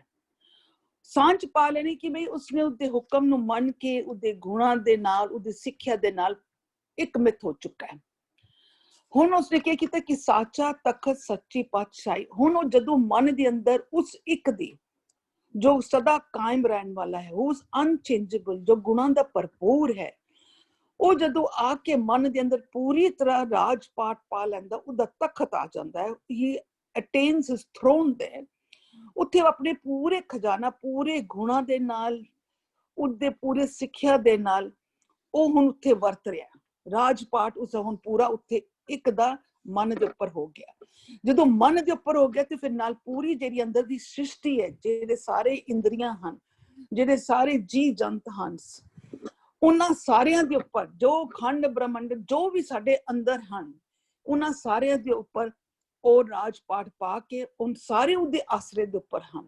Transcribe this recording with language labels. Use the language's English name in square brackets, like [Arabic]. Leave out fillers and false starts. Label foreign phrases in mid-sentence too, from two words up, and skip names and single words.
[Punjabi] ਸਾਂਝ ਪਾ ਲੇਨੀ ਕਿ ਭਾਈ ਉਸਨੇ ਉਹਦੇ ਹੁਕਮ ਨੂੰ ਮੰਨ ਕੇ ਉਹਦੇ ਗੁਣਾਂ ਦੇ ਨਾਲ ਉਹਦੀ ਸਿੱਖਿਆ ਦੇ ਨਾਲ ਏਕਮਿਤ [Hindi] हो चुका है। [Punjabi] हुण [Hindi] उसने क्या किया कि [Punjabi] ਸਾਚਾ ਤਖ਼ਤ ਸੱਚੀ ਪਾਤਸ਼ਾਹੀ। ਹੁਣ ਵੋ ਜਦੋਂ ਮਨ ਦੇ ਅੰਦਰ ਉਸ ਏਕ ਦੀ [Hindi] जो सदा कायम रहने वाला है, [Punjabi] ਉਸ ਅਨਚੇਂਜੇਬਲ ਜੋ ਗੁਣਾਂ ਦਾ ਭਰਪੂਰ ਹੈ, ਉਹ ਜਦੋਂ ਆ ਕੇ ਮਨ ਦੇ ਅੰਦਰ ਪੂਰੀ ਤਰ੍ਹਾਂ ਰਾਜ ਪਾਟ ਪਾ ਲੈਂਦਾ, ਉਹਦਾ ਤਖਤ ਆ ਜਾਂਦਾ ਹੈ, [English] he attains his throne there। [Punjabi] ਉੱਥੇ ਆਪਣੇ ਪੂਰੇ ਖਜ਼ਾਨਾ, ਪੂਰੇ ਗੁਣਾਂ ਦੇ ਨਾਲ, ਉਹਦੇ ਪੂਰੇ ਸਿੱਖਿਆ ਦੇ ਨਾਲ ਉਹ ਹੁਣ ਉੱਥੇ ਵਰਤ ਰਿਹਾ। ਰਾਜ ਪਾਟ ਉਸ ਹੁਣ ਪੂਰਾ ਉੱਥੇ ਇੱਕ ਦਾ ਮਨ ਦੇ ਉੱਪਰ ਹੋ ਗਿਆ। ਜਦੋਂ ਮਨ ਦੇ ਉੱਪਰ ਹੋ ਗਿਆ ਤੇ ਫਿਰ ਨਾਲ ਪੂਰੀ ਜਿਹੜੀ ਅੰਦਰ ਦੀ ਸ੍ਰਿਸ਼ਟੀ ਹੈ, ਜਿਹੜੇ ਸਾਰੇ ਇੰਦਰੀਆਂ ਹਨ, ਜਿਹੜੇ ਸਾਰੇ ਜੀ ਜੰਤ ਹਨ, ਉਹਨਾਂ ਸਾਰਿਆਂ ਦੇ ਉੱਪਰ ਜੋ ਖੰਡ ਬ੍ਰਹਮੰਡ ਜੋ ਵੀ ਸਾਡੇ ਅੰਦਰ ਹਨ, ਉਹਨਾਂ ਸਾਰਿਆਂ ਦੇ ਉੱਪਰ ਉਹ ਰਾਜ ਪਾਟ ਪਾ ਕੇ ਉਹ ਸਾਰੇ ਉਹਦੇ ਆਸਰੇ ਦੇ ਉੱਪਰ ਹਨ।